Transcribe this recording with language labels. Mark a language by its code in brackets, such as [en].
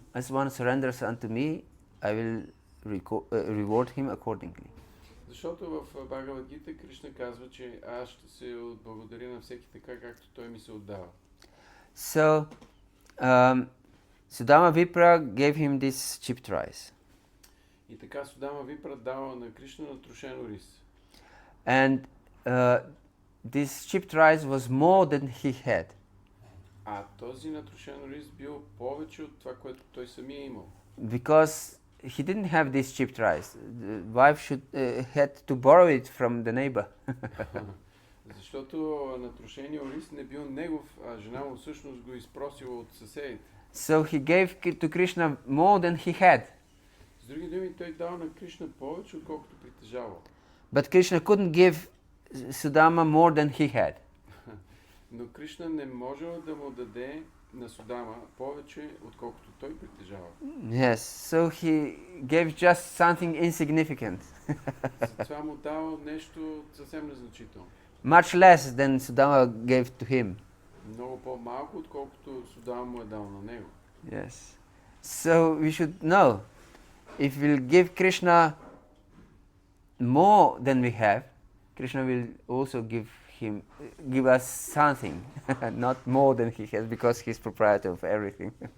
[en] As one surrenders unto me, I will reward him accordingly. [bg] Защото в Bhagavad-gītā Кришна казва, че аз ще се благодаря на всеки така, както той ми се отдава. [en] So, Sudama Vipra gave him this chipped rice. [bg] И така Судама Випра дава на Кришна натрушено рис. [en] And this chipped rice was more than he had. [bg] А този натрушен рис бил повече от това, което той самия имал. [en] Because he didn't have this chipped rice. The wife had to borrow it from the neighbor. [bg] Защото натрушения рис не бил негов, а жена му всъщност го изпросила от съседите. [en] So he gave to Krishna more than he had. [bg] С други думи, той дал на Кришна повече, отколкото притежавал. [en] But Krishna couldn't give Sudama more than he had. [bg] Но Кришна не можел да му даде на Судама повече, отколкото той притежава. [en] Yes, so he gave just something insignificant. [bg] Затова му дал нещо съвсем незначително. [en] Much less than Sudama gave to him. [bg] Много по-малко, отколкото Судама му е дал на него. [en] Yes. So we should know if we'll give Krishna more than we have, Krishna will also give us something, not more than he has, because he's proprietor of everything.